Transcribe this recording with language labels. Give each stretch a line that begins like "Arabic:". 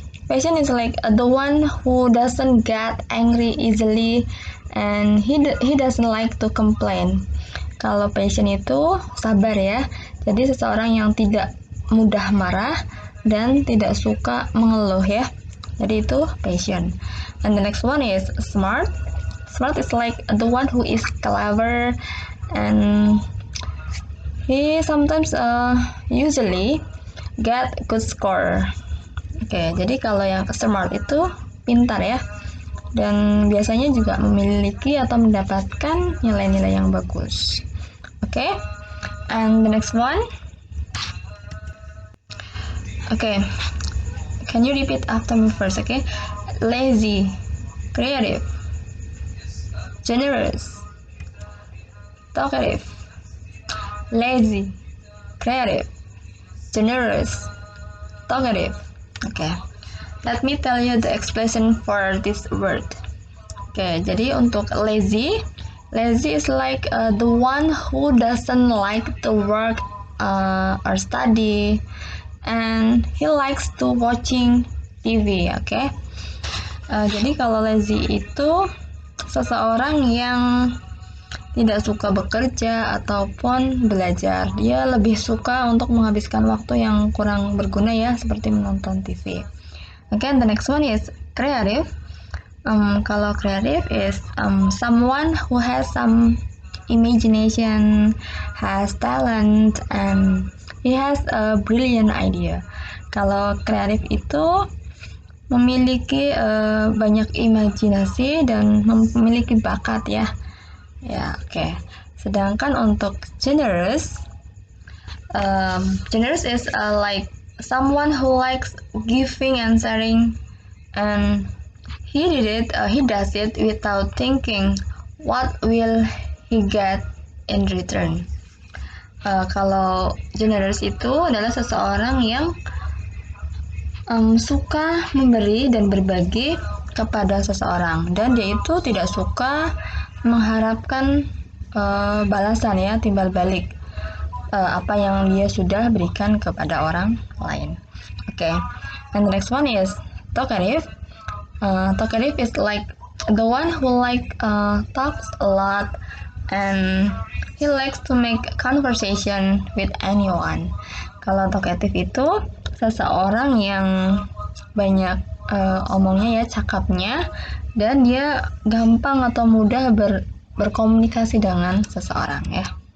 English: Patient is like the one who doesn't get angry easily and he doesn't like to complain.
Indonesian: Kalau patient itu sabar ya. Jadi seseorang yang tidak mudah marah dan tidak suka mengeluh ya. Jadi itu patient.
English: And the next one is smart. Smart is like the one who is clever and he sometimes usually get good score.
Indonesian: Oke, jadi kalau yang smart itu pintar ya, dan biasanya juga memiliki atau mendapatkan nilai-nilai yang bagus.
English: Oke, and the next one. Oke, can you repeat after me first? Okay, lazy, creative, generous, talkative. Lazy, creative, generous, talkative. Okay, let me tell you the explanation for this word. Okay,
Indonesian: jadi untuk
English: lazy is like the one who doesn't like to work or study, and he likes to watching TV.
Indonesian: Okay, jadi kalau lazy itu seseorang yang tidak suka bekerja ataupun belajar. Dia lebih suka untuk menghabiskan waktu yang kurang berguna ya, seperti menonton TV.
English: Okay, and the next one is creative. Kalau creative is someone who has some imagination, has talent, and he has a brilliant idea.
Indonesian: Kalau kreatif itu memiliki banyak imajinasi dan memiliki bakat ya. Ya, oke. Sedangkan untuk
English: generous, generous is like someone who likes giving and sharing, and he does it without thinking what will he get in return.
Indonesian: Kalau generous itu adalah seseorang yang suka memberi dan berbagi kepada seseorang, dan dia itu tidak suka mengharapkan balasan ya, timbal balik apa yang dia sudah berikan kepada orang lain.
English: Okay, and the next one is talkative. Talkative is like the one who talks a lot and he likes to make conversation with anyone.
Indonesian: Kalau talkative itu seseorang yang banyak omongnya ya, cakapnya, dan dia gampang atau mudah berkomunikasi dengan seseorang ya.